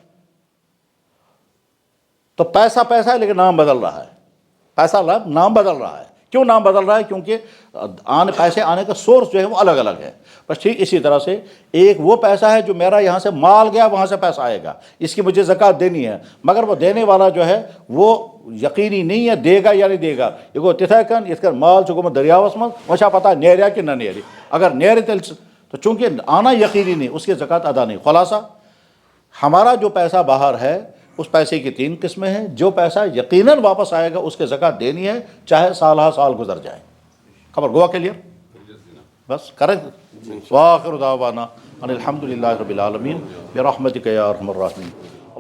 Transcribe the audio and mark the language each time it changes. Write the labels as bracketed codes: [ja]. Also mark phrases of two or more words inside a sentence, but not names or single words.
[ur] تو پیسہ پیسہ ہے لیکن نام بدل رہا ہے، پیسہ نام بدل رہا ہے۔ کیوں نام بدل رہا ہے؟ کیونکہ پیسے آنے کا سورس جو ہے وہ الگ الگ ہے۔ بس ٹھیک اسی طرح سے ایک وہ پیسہ ہے جو میرا یہاں سے مال گیا، وہاں سے پیسہ آئے گا، اس کی مجھے زکوٰۃ دینی ہے، مگر وہ دینے والا جو ہے وہ یقینی نہیں ہے دے گا یا نہیں دے گا۔ [ks] یہ گو تتھے کن یہ مال چکو دریاوس من وچا پتہ نیریا کہ نہ نیری، اگر نیرے [ur] تو چونکہ آنا یقینی نہیں، اس کی زکوٰۃ ادا نہیں۔ خلاصہ ہمارا جو پیسہ باہر ہے اس پیسے کی 3 قسمیں ہیں۔ جو پیسہ یقیناً واپس آئے گا اس کے زکوٰۃ دینی ہے، چاہے سالہ سال گزر جائے۔ [ks] خبر گوا کلیئر؟ [ur] بس کریں۔ [ar] وآخر دعوانا ان الحمد للہ رب العالمین برحمتک یا ارحم الراحمین۔